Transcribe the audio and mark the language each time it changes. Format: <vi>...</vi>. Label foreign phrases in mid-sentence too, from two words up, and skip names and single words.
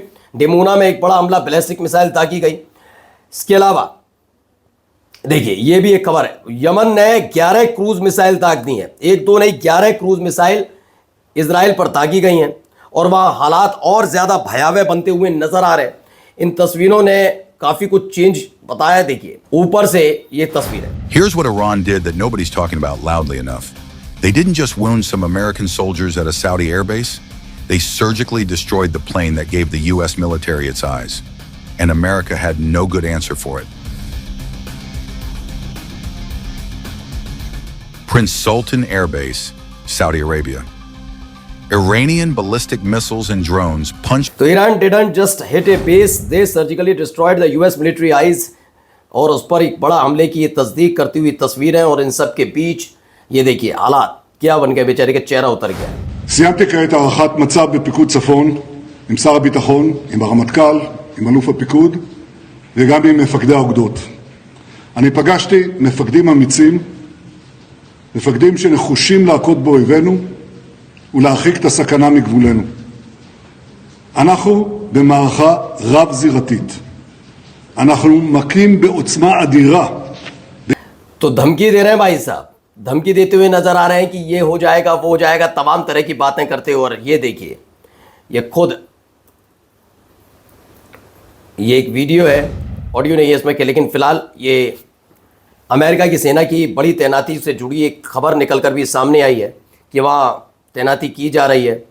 <hi>डिमोना में एक बड़ा हमला</hi> <en>ballistic missile</en> <hi>दागी गई। इसके अलावा देखिए ये भी एक खबर है, यमन ने 11</hi> <en>cruise missile</en> <hi>दाग दी हैं, एक दो नहीं 11</hi> <en>cruise missile</en> <hi>इजराइल पर दागी गई हैं और वहां हालात और ज्यादा भयावह बनते हुए नजर आ रहे हैं। इन तस्वीरों ने काफी कुछ चेंज बताया। देखिए ऊपर से ये तस्वीर है।</hi> <en>Here's what Iran did that nobody's talking about loudly enough. They didn't just wound some American soldiers at a Saudi airbase. They surgically destroyed the plane that gave the U.S. military its eyes. And America had no good answer for it. Prince Sultan Air Base, Saudi Arabia. Iranian ballistic missiles and drones punched. तो ईरान didn't just hit a base, they surgically destroyed the U.S. military eyes.</en> <hi>और उस पर एक बड़ा हमले की तस्दीक करती हुई तस्वीरें, और इन सब के बीच ये देखिए हालात क्या बन गए, बेचारे का चेहरा उतर गया।</hi> <he>סיימתי כעת הערכת מצב בפיקוד צפון עם שר הביטחון, עם הרמטכ"ל, עם אלוף הפיקוד וגם עם מפקדי האוגדות. אני פגשתי מפקדים אמיצים, מפקדים שנחושים להכות באויבינו ולהרחיק את הסכנה מגבולנו. אנחנו במערכה רב-זירתית. אנחנו מכים בעוצמה אדירה.</he> <hi>तो धमकी दे रहे हैं भाई साहब, धमकी देते हुए नजर आ रहे हैं कि ये हो जाएगा वो हो जाएगा, तमाम तरह की बातें करते हुए। और ये देखिए ये खुद ये एक वीडियो है, ऑडियो नहीं है इसमें के, लेकिन फिलहाल ये अमेरिका की सेना की बड़ी तैनाती से जुड़ी एक खबर निकलकर भी सामने आई है कि वहाँ तैनाती की जा रही है।</hi>